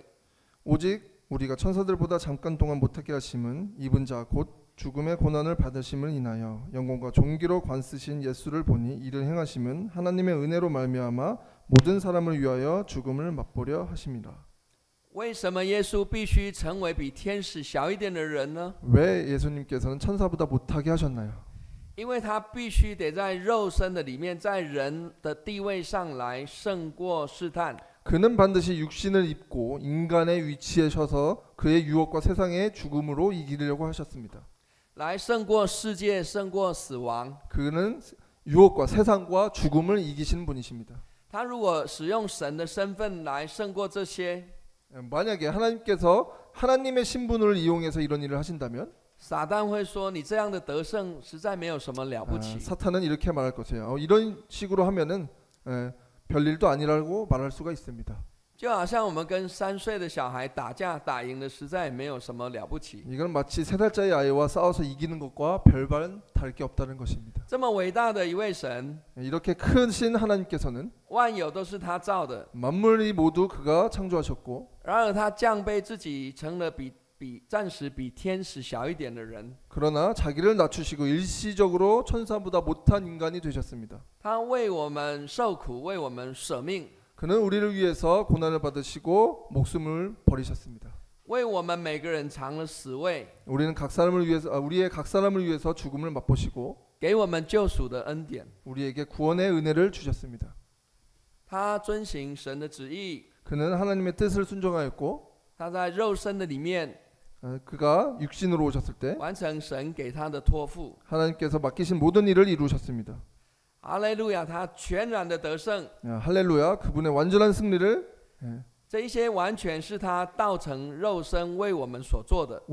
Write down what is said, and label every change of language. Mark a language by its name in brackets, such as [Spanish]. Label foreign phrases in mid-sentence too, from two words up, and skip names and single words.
[Korean] 오직 우리가 천사들보다 잠깐 동안 못하게 하심은 입은 자 곧 죽음의 고난을 받으심을 인하여 영광과 존귀로 관쓰신 예수를 보니 이를 행하심은 하나님의 은혜로 말미암아 모든 사람을 위하여 죽음을 맛보려 하심이라. [Chinese] 为什么耶稣必须成为比天使小一点的人呢？ [Korean] 왜 예수님께서는 천사보다 못하게 하셨나요? [Chinese] 因为他必须得在肉身的里面，在人的地位上来胜过试探。 [Korean] 그는 반드시 육신을 입고 인간의 위치에 서서 그의 유혹과 세상의 죽음으로 이기려고 하셨습니다. [Chinese] 来胜过世界，胜过死亡。 [Korean] 그는 유혹과 세상과 죽음을 이기신 분이십니다. [Chinese] 他如果使用神的身份来胜过这些， [Korean] 만약에 하나님께서 하나님의 신분을 이용해서 이런 일을 하신다면 [Chinese] 撒旦会说：“你这样的得胜实在没有什么了不起。 [Korean] 사탄은 이렇게 말할 것이에요. 이런 식으로 하면은 별일도 아니라고 말할 수가 있습니다. [Chinese] 就好像我们跟3岁的小孩打架打赢了，实在也没有什么了不起。 [Korean] 이건 마치 3살짜리 아이와 싸워서 이기는 것과 별반 다를 게 없다는 것입니다. [Chinese] 这么伟大的一位神， [Korean] 이렇게 크신 하나님께서는 [Chinese] 万有都是他造的， [Korean] 만물이 모두 그가 창조하셨고 [Chinese] 然而他降卑自己，成了暂时比天使小一点的人。 [Korean] 그러나 자기를 낮추시고 일시적으로 천사보다 못한 인간이 되셨습니다. [Chinese] 他为我们受苦，为我们舍命， [Korean] 그는 우리를 위해서 고난을 받으시고 목숨을 버리셨습니다. [Chinese] 为我们每个人尝了死味， [Korean] 우리의 각 사람을 위해서 죽음을 맛보시고 [Chinese] 给我们救赎的恩典。 [Korean] 우리에게 구원의 은혜를 주셨습니다. [Chinese] 他遵行神的旨意， [Korean] 그는 하나님의 뜻을 순종하였고 [Chinese] 他在肉身的里面 [Korean] 그가 육신으로 오셨을 때 [Chinese] 完成神给他的托付。 [Korean] 하나님께서 맡기신 모든 일을 이루셨습니다. [Chinese] 哈利路亚，他全然的得胜， [Korean] 할렐루야, 그분의 완전한 승리를 [Chinese] 这一些完全是他道成肉身为我们所做的。